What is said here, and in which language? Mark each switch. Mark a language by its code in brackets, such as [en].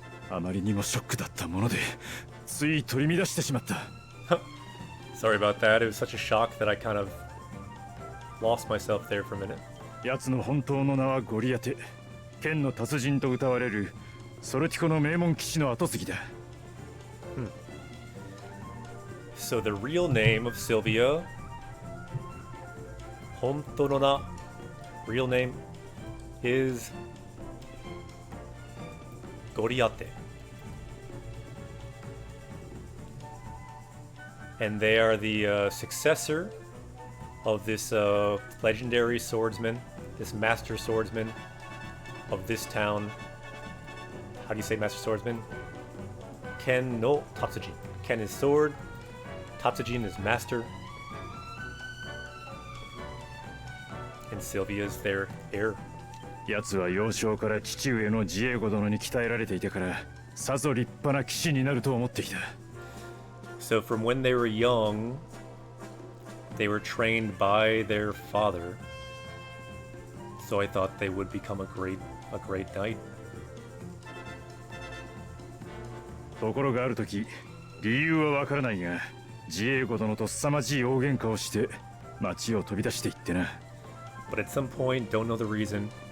[ja] あまりにもショックだったもので、つい取り乱してしまった。 [en] Sorry about that. It was such a shock that I kind of lost myself there for a minute. [ja] 奴の本当の名はゴリアテ。剣の達人と謳われるソルティコの名門騎士の跡継ぎだ。 [en] So the real name of Sylvia, Honto no na, real name is Goriate. And they are the successor of this legendary swordsman, this master swordsman of this town. How do you say master swordsman? Ken no Tatsujin. Ken is sword, Tatsujin is master, and Sylvia is their heir. [ja] 奴は幼少から父上のジエゴ殿に鍛えられていたから、さぞ立派な騎士になると思ってきた。 [en] So from when they were young, they were trained by their father. So I thought they would become a great knight. [ja] ところがある時理由はわからないがジエゴ殿と凄まじい大喧嘩をして町を飛び出していってな。 [en] But at some point, don't know the reason.